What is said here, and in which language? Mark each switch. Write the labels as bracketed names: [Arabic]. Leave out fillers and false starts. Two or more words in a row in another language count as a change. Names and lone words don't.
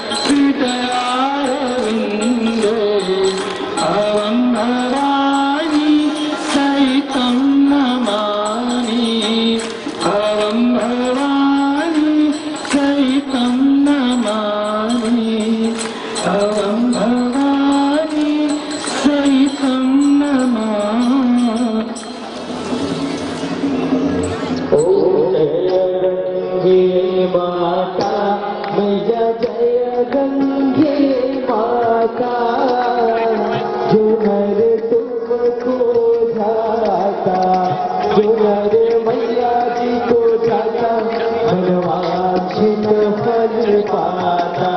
[Sanskrit] हृदयारविन्दे भवं भवानी सहितं नमामि भवं भवानी सहितं नमामि भवं भवानी सहितं नमामि। [Hindi] ओ गंगे माता मैया जय गंगे माता जो नर तुमको जाता जो नर मैया जी को जाता मनवांछित फल पाता।